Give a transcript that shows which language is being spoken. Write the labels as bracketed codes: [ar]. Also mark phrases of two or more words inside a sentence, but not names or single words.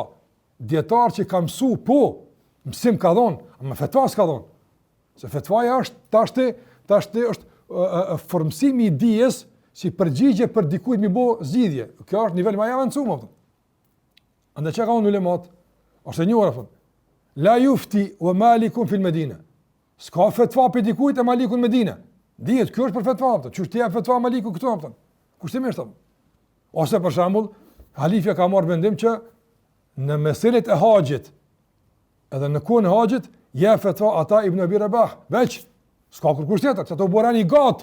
[sq] Dietar që ka mësu, po, mësim ka dhënë, ama fetva s'ka dhënë. Se fetvaja është tashti është formësimi i dijes si përgjigje për dikujt mi bë zgjidhje. Kjo është nivel më i avancuar. Andaj çka kanë ulemat? Ose njëra thon. [ar] لا يفتى ومالك في المدينة. [sq] S'ka fetva për dikujt e malikun në Medinë. Dihet kjo është për fetva, çu ti jap fetva maliku këtu apo? Kushtimisht apo? Ose për shembull, halifja ka marrë vendim që në meselet e haxhit, edhe në kohën e haxhit, jep fetva ata Ibn Abi Rabah, veç s'ka kërkush tjetër, se ato burani gat.